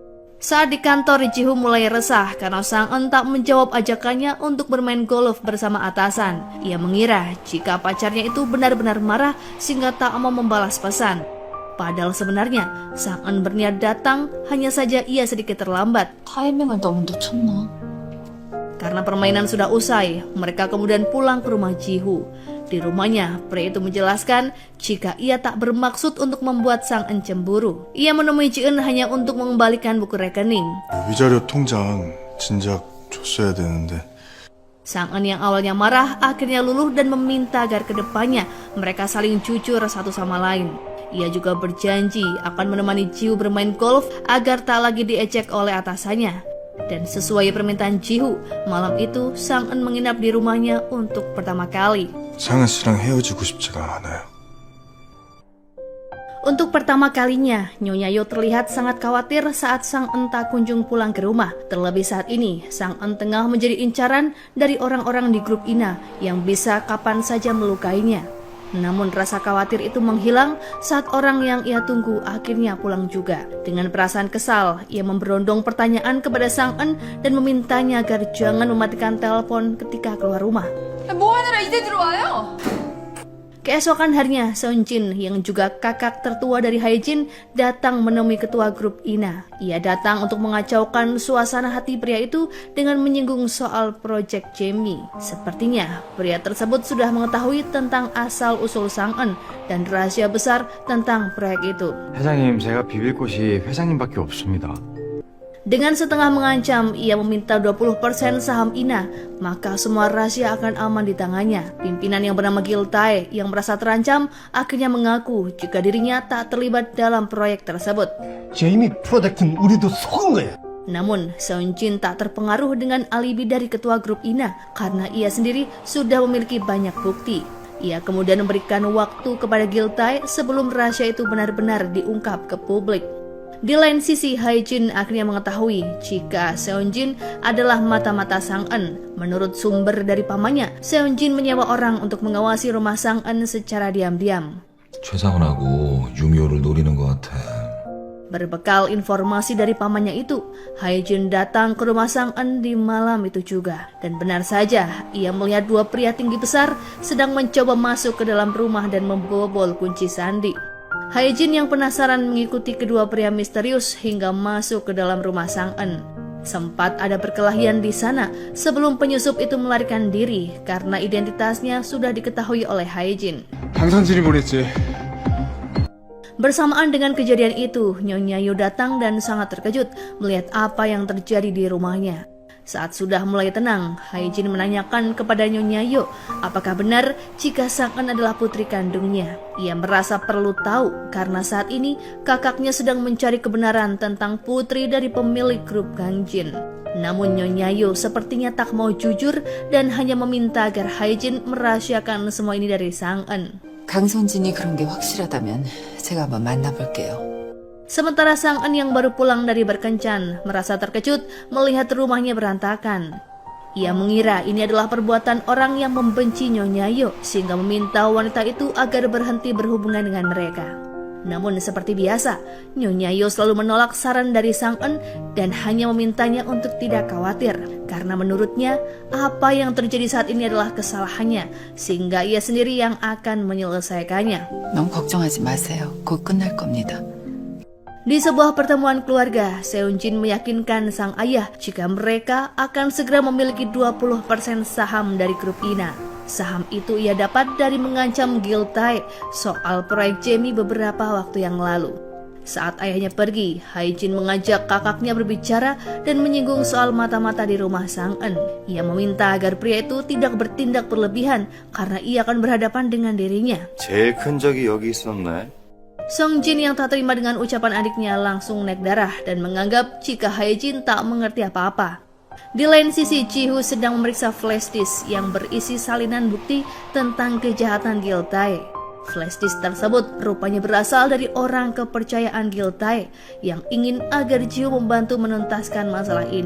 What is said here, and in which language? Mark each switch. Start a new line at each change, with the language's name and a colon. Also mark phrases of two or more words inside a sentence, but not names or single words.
Indonesian: Saat di kantor, Ji-hoo mulai resah karena Sang-eun tak menjawab ajakannya untuk bermain golf bersama atasan. Ia mengira jika pacarnya itu benar-benar marah sehingga tak mau membalas pesan. Padahal sebenarnya Sang-eun berniat datang, hanya saja ia sedikit terlambat.
Korean: 타이밍을 너무 놓쳤나?
Indonesian: Karena permainan sudah usai, mereka kemudian pulang ke rumah Ji-hoo. Di rumahnya, pria itu menjelaskan jika ia tak bermaksud untuk membuat Sang-eun cemburu. Ia menemui Ji-eun hanya untuk mengembalikan buku rekening.
Korean: 위자료 통장 진작 줬어야 되는데.
Indonesian: Sang-eun yang awalnya marah akhirnya luluh dan meminta agar kedepannya mereka saling jujur satu sama lain. Ia juga berjanji akan menemani Ji-hoo bermain golf agar tak lagi diejek oleh atasannya. Dan sesuai permintaan Ji-hoo, malam itu Sang-eun menginap di rumahnya untuk pertama kali.
Korean: 상은 씨랑 헤어지고 싶지가 않아요.
Indonesian: Untuk pertama kalinya, Nyonya Yo terlihat sangat khawatir saat Sang-eun tak kunjung pulang ke rumah. Terlebih saat ini, Sang-eun tengah menjadi incaran dari orang-orang di grup Ina yang bisa kapan saja melukainya. Namun rasa khawatir itu menghilang saat orang yang ia tunggu akhirnya pulang juga. Dengan perasaan kesal, ia memberondong pertanyaan kepada Sang-eun dan memintanya agar jangan mematikan telepon ketika keluar rumah.
Korean: 뭐하느라 이제 들어와요?
Indonesian: Keesokan harinya, Seon-jin yang juga kakak tertua dari Hae-jin datang menemui ketua grup Ina. Ia datang untuk mengacaukan suasana hati pria itu dengan menyinggung soal proyek Jamie. Sepertinya pria tersebut sudah mengetahui tentang asal-usul Sang-eun dan rahasia besar tentang proyek itu.
Korean: 회장님, 제가 비빌 곳이 회장님밖에 없습니다.
Indonesian: Dengan setengah mengancam, ia meminta 20% saham Ina, maka semua rahasia akan aman di tangannya. Pimpinan yang bernama Gil Tae yang merasa terancam akhirnya mengaku jika dirinya tak terlibat dalam proyek tersebut.
Korean: 제이미 프로젝트는 우리도 속은 거야.
Indonesian: Namun, Seon-jin tak terpengaruh dengan alibi dari ketua grup Ina karena ia sendiri sudah memiliki banyak bukti. Ia kemudian memberikan waktu kepada Gil Tae sebelum rahasia itu benar-benar diungkap ke publik. Di lain sisi, Hae-jin akhirnya mengetahui jika Seon-jin adalah mata-mata Sang-eun. Menurut sumber dari pamannya, Seon-jin menyewa orang untuk mengawasi rumah Sang-eun secara diam-diam.
Korean: 최상은하고 유미호를 노리는 것 같아.
Indonesian: Berbekal informasi dari pamannya itu, Hae-jin datang ke rumah Sang En di malam itu juga. Dan benar saja, ia melihat dua pria tinggi besar sedang mencoba masuk ke dalam rumah dan membobol kunci sandi. Hae-jin yang penasaran mengikuti kedua pria misterius hingga masuk ke dalam rumah Sang En. Sempat ada perkelahian di sana sebelum penyusup itu melarikan diri karena identitasnya sudah diketahui oleh Hae-jin.
Korean: 방선진이 보냈지.
Indonesian: Bersamaan dengan kejadian itu, Nyonya Yu datang dan sangat terkejut melihat apa yang terjadi di rumahnya. Saat sudah mulai tenang, Hae-jin menanyakan kepada Nyonya Yu apakah benar jika Sang En adalah putri kandungnya. Ia merasa perlu tahu karena saat ini kakaknya sedang mencari kebenaran tentang putri dari pemilik grup Gangjin. Namun Nyonya Yu sepertinya tak mau jujur dan hanya meminta agar Hae-jin merahasiakan semua ini dari Sang En.
Korean: 강선진이 그런 게 확실하다면 제가 한번 만나볼게요.
Indonesian: Sementara Sang En yang baru pulang dari berkencan merasa terkejut melihat rumahnya berantakan. Ia mengira ini adalah perbuatan orang yang membenci Nyonya Yu sehingga meminta wanita itu agar berhenti berhubungan dengan mereka. Namun seperti biasa, Nyonya Yu selalu menolak saran dari Sang En dan hanya memintanya untuk tidak khawatir karena menurutnya apa yang terjadi saat ini adalah kesalahannya sehingga ia sendiri yang akan menyelesaikannya.
Korean: 너무 걱정하지 마세요. 곧 끝날 겁니다.
Indonesian: Di sebuah pertemuan keluarga, Seunjin meyakinkan sang ayah jika mereka akan segera memiliki 20% saham dari grup Ina. Saham itu ia dapat dari mengancam Giltae soal proyek Jamie beberapa waktu yang lalu. Saat ayahnya pergi, Hae-jin mengajak kakaknya berbicara dan menyinggung soal mata-mata di rumah Sang En. Ia meminta agar pria itu tidak bertindak berlebihan karena ia akan berhadapan dengan dirinya.
Korean: 제일 큰 적이 여기 있었네.
Indonesian: Song Jin yang tak terima dengan ucapan adiknya langsung naik darah dan menganggap jika Hae-jin tak mengerti apa-apa. Di lain sisi, Ji-hoo sedang memeriksa
English: flash disk
Indonesian: yang berisi salinan bukti tentang kejahatan Giltae.
English: Flash disk
Indonesian: tersebut rupanya berasal dari orang kepercayaan Giltae yang ingin agar Ji-hoo membantu menuntaskan masalah ini.